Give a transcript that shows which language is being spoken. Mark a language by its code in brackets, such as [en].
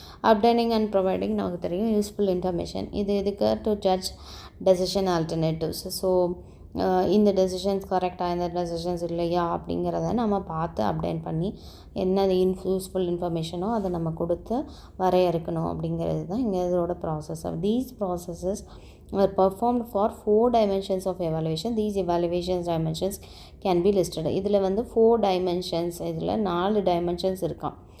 [ta] Obtaining and providing நமக்கு தெரியும் useful information. இது எதுக்கு? [en] To judge decision alternatives. [ta] So இந்த டெசிஷன்ஸ் கரெக்டாக இந்த டெசிஷன்ஸ் இல்லையா அப்படிங்கிறத நம்ம பார்த்து அப்டைன் பண்ணி என்ன யூஸ்ஃபுல் இன்ஃபர்மேஷனோ அதை நம்ம கொடுத்து வரையறுக்கணும் அப்படிங்கிறது தான் இங்கே இதோட process. [en] These processes are performed for 4 dimensions of evaluation. These evaluations dimensions can be listed. [ta] இதில் வந்து 4 dimensions, இதில் 4 dimensions இருக்கான்.